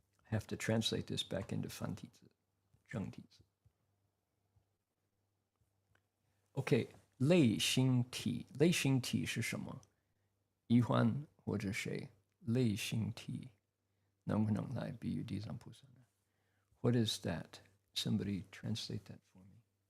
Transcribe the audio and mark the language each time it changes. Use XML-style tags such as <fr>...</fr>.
<en>I have to translate this back into</en> <zh>繁体字, 正体字. Okay, 类心体是什么？一欢或者谁？类心体能不能来比喻地藏菩萨呢？</zh> <en>What is that? Somebody translate that for me.</en>